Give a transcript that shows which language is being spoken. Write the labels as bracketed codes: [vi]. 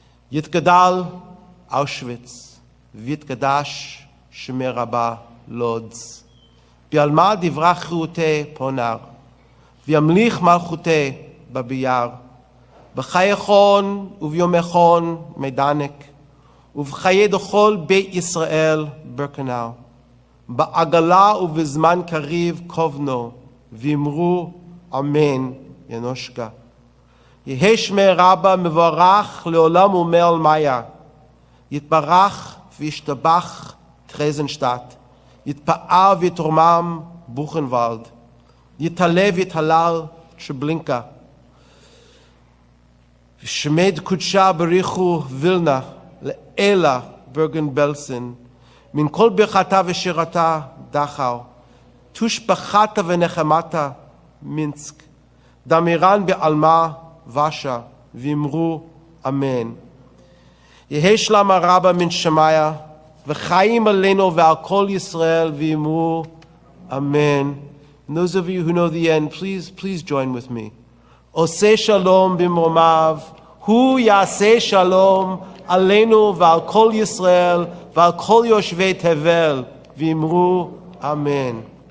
[arc] Yitgadal Auschwitz, Vitkadash Shemei Rabbah Lodz, Bialma divrach chirute Ponar, Viamlich malchute Babiyar, B'chayechon uvyomechon Meidanek, ובחיי דכל בית ישראל ברקנאו, בעגלה ובזמן קריב כובנו, ואמרו אמן ינושקה. יהי שמי רבה מבורך לעולם ומעל מיה, יתברך וישתבח טרזנשטט, יתפאר ויתרומם בוכנוולד, יתעלה ויתהלל טרבלינקה, ושמד קודשה בריחו וילנה, לאלה ברגן-בלזן, מן כל ברכתה ושירתה דחאו, תושבחתה ונחמתה מינסק, דמירן בעלמה ושע, ואמרו אמן. יהי שלמה רבה מן שמיה, וחיים עלינו ועל כל ישראל, ואמרו amen. [en] And those of you who know the end, please join with me. [he] עושה שלום במרומיו, הוא יעשה שלום עלינו ועל כל ישראל ועל כל יושבי תבל, ואמרו אמן.